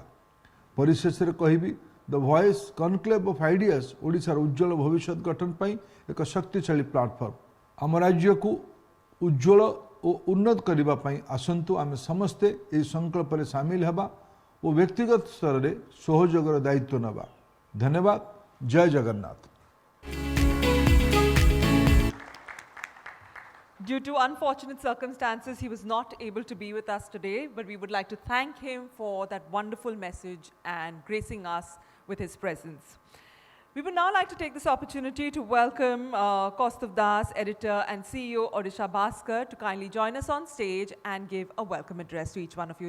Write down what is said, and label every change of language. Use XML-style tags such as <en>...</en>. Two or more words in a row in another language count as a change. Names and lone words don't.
<or>ପରିଶେଷରେ କହିବି, ଦ ଭଏସ୍ କନକ୍ଲେଭ୍ ଅଫ୍ ଆଇଡିଆସ୍ ଓଡ଼ିଶାର ଉଜ୍ଜ୍ୱଳ ଭବିଷ୍ୟତ ଗଠନ ପାଇଁ ଏକ ଶକ୍ତିଶାଳୀ ପ୍ଲାଟଫର୍ମ। ଆମ ରାଜ୍ୟକୁ ଉଜ୍ଜ୍ୱଳ ଓ ଉନ୍ନତ କରିବା ପାଇଁ ଆସନ୍ତୁ ଆମେ ସମସ୍ତେ ଏହି ସଂକଳ୍ପରେ ସାମିଲ ହେବା ଓ ବ୍ୟକ୍ତିଗତ ସ୍ତରରେ ସହଯୋଗର ଦାୟିତ୍ୱ ନେବା। ଧନ୍ୟବାଦ। ଜୟ ଜଗନ୍ନାଥ।</or> <en>Due to unfortunate circumstances, he was not able to be with us today, but we would like to thank him for that wonderful message and gracing us with his presence. We would now like to take this opportunity to welcome Kaustav Das, editor and CEO, Odisha Bhaskar, to kindly join us on stage and give a welcome address to each one of you.</en>